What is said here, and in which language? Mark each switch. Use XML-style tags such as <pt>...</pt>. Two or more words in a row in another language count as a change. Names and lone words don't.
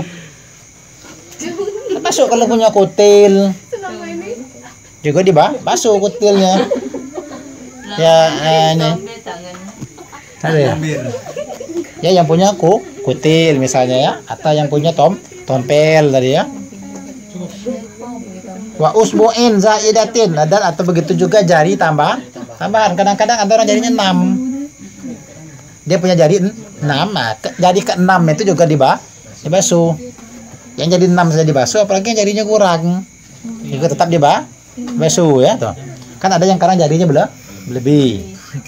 <id>Masuk kalau punya kutil. Juga dibasuh kutilnya. Ya, ini. Ada ya? Ya, yang punya kutil misalnya ya, atau yang punya tompel tadi ya.</id> <ar>وأصبع زائدة,</ar> <id>dan atau begitu juga jari tambahan. Kadang-kadang ada orang jarinya 6. Dia punya jari 6, jari ke-6 itu juga dibasuh. Yang jadi 6 saja dibasuh, apalagi yang jarinya kurang. Juga tetap dibasuh ya, tuh. Kan ada yang kadang jarinya lebih.</id>